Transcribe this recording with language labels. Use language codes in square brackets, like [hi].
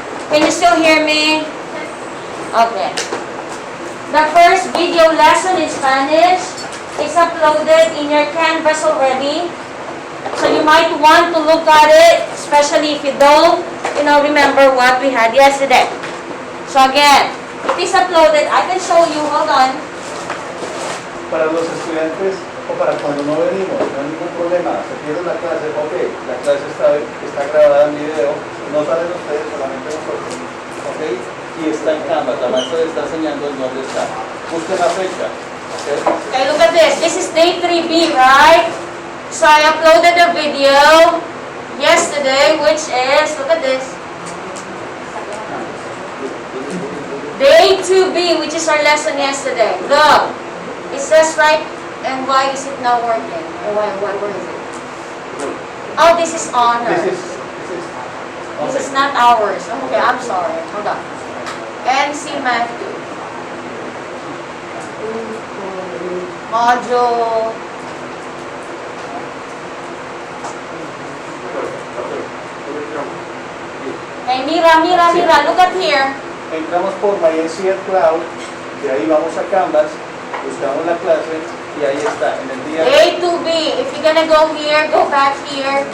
[en] Can you still hear me? Okay. The first video lesson in Spanish is uploaded in your Canvas already. So you might want to look at it, especially if you don't, remember what we had yesterday. So again, it is uploaded. I can show you. Hold on. [es] Para los estudiantes o para cuando no venimos, no hay ningún problema. Se pierde la clase, ok, la clase está grabada en video, no salen ustedes, solamente nosotros, ok, y está en Canvas, la maestra le está enseñando en dónde está. Busquen la fecha, ok. [en] Okay, look at this. This is day 3B, right? So I uploaded a video yesterday, which is, look at this. Day 2B, which is our lesson yesterday. Look. It says right, and why is it not working? Or where is it? Oh, this is honor. This This is not ours. Okay, I'm sorry. Hold on. NC Matthew. Module. Hey, [es] Mira, [en] look at here. [es] Entramos por MyNCF Cloud, de ahí vamos a Canvas, buscamos la clase y ahí está, en el día. [en] Day 2B. If you're gonna go here, go back here.